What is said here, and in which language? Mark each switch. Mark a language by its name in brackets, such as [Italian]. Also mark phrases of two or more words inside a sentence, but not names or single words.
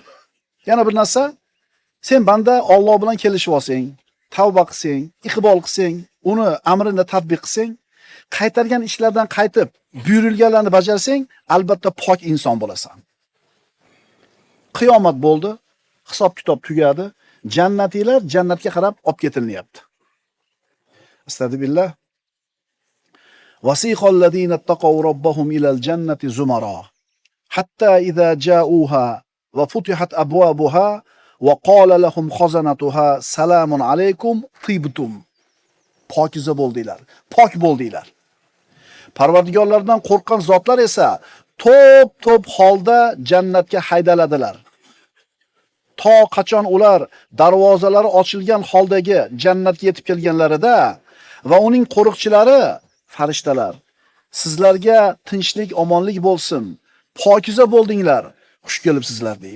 [Uzbek] Yana bir narsa, sen banda Alloh bilan kelishib olsang, tavba qilsang, iqbol qilsang, uni amrini tatbiq qilsang, qaytargan ishlardan qaytib, buyurilganlarni bajarsang, albatta pok inson bo'lasan. Qiyomat bo'ldi, hisob-kitob tugadi, jannatilar jannatga qarab olib ketilinyapti. Astagfirullah. [Arabic] وسيق الذين اتقوا ربهم إلى الجنة زمرا حتى إذا جاءوها وفتحت أبوابها وقال لهم خزنتها سلام عليكم طبتم. [Uzbek] Pokiza bo'ldilar, pok bo'ldilar. Parvardigorlardan qo'rqqan zotlar esa to'p holda jannatga haydaladilar. To qachon ular darvozalari ochilgan holdagi jannatga yetib kelganlarida va uning qo'riqchilari farishtalar sizlarga tinchlik, omonlik bo'lsin, pokiza bo'ldinglar, xush kelibsizlar deydi.